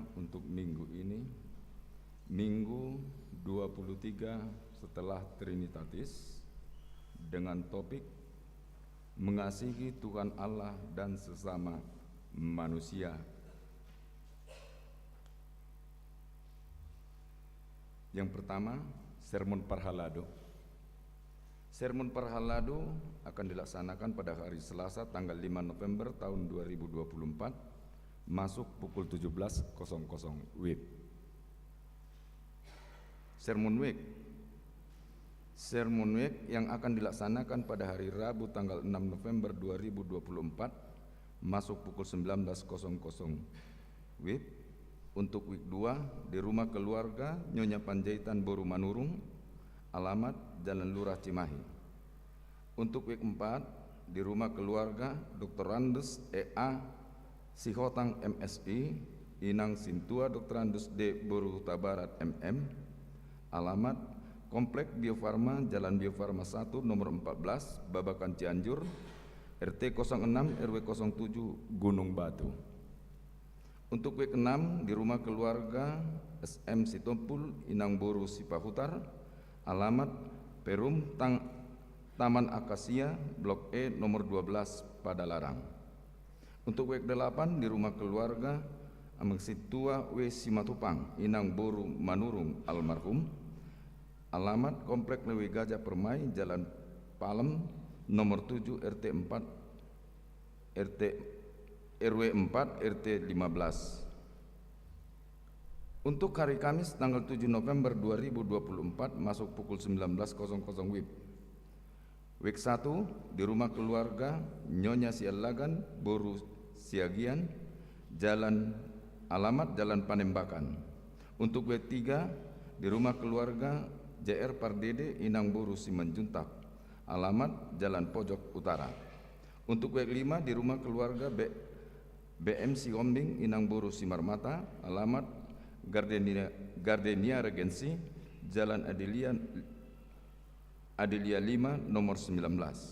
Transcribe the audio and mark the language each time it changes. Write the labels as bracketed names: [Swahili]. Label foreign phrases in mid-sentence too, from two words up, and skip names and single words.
[Indonesian] untuk minggu ini, Minggu 23 setelah Trinitatis, dengan topik mengasihi Tuhan Allah dan sesama manusia. Yang pertama, sermon parhalado. Sermon parhalado akan dilaksanakan pada hari Selasa tanggal 5 November tahun 2024 masuk pukul 17.00 WIB. Sermon Week yang akan dilaksanakan pada hari Rabu tanggal 6 November 2024 masuk pukul 19.00 WIB. Untuk week 2 di rumah keluarga Nyonya Panjaitan Boru Manurung, alamat Jalan Lurah Cimahi. Untuk week 4 di rumah keluarga Dr. Andes EA Sihotang MSI, Inang Sintua Dr. Andes D. Boru Huta Barat MM, alamat Komplek Bio Farma Jalan Bio Farma 1 nomor 14 Babakan Cianjur, RT 06 RW 07 Gunung Batu. Untuk week 6 di rumah keluarga SM Sitompul Inang Boru Sipahutar, alamat Perum Taman Akasia Blok E nomor 12 Padalarang. Untuk week 8 di rumah keluarga Ameng Situa W. Simatupang Inang Boru Manurung almarhum, alamat Komplek Lewi Gajah Permai Jalan Palem nomor 7 RT 4 RW 4 RT 15. Untuk hari Kamis tanggal 7 November 2024 masuk pukul 19.00 WIB. Week 1 di rumah keluarga Nyonya Sialagan Boru Siagian, alamat Jalan Panembakan. Untuk week 3 di rumah keluarga JR Pardede Inang Boru Simanjuntak, alamat Jalan Pojok Utara. Untuk week 5 di rumah keluarga BM Sihombing Inang Boru Simarmata, alamat Gardenia Regensi, Jalan Adelia 5 nomor 19.